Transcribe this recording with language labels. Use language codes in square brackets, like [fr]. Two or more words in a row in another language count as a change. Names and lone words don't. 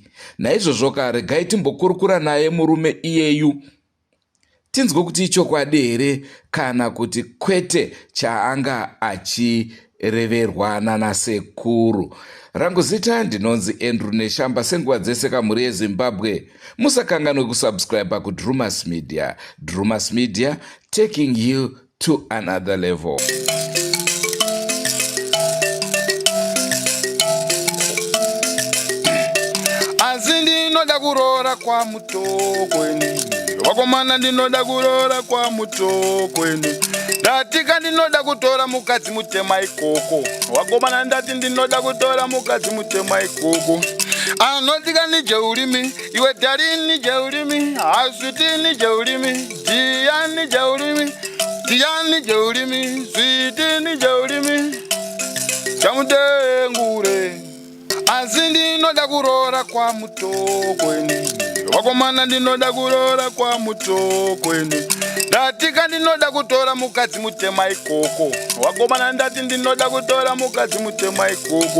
[sn] Naizvozvo regai timbokurukura naye murume iyeyu tinzwe kuti ichokwadi here kana kuti kwete chaanga achireverwana nasekuru. Rangu zita ndinonzi Andrew Neshamba. Senguva dzese kamhuri yeZimbabwe musakanganwe kusubscribe kuDrumas Media. [en] Drumas Media, taking you to another level. [sn] Ndinoda kurora kwa mutokweni wakomana, ndinoda kurora kwa mutokweni. Ndatika ndinoda kutora mukadzi mutema ikoko wakomana, ndati ndinoda kutora mukadzi mutema ikoko. Anotika nije ulimi iwe dari nije ulimi, aswiti nije ulimi, dia nije ulimi, dia nije ulimi, switi nije ulimi, chamutengure. Ndinoda kurora kwa mutokweni wakomana, ndinoda kurora kwa mutokweni. Ndatika ndinoda kutora mukadzi mutema ikoko wakomana, ndati ndinoda kutora mukadzi mutema ikoko.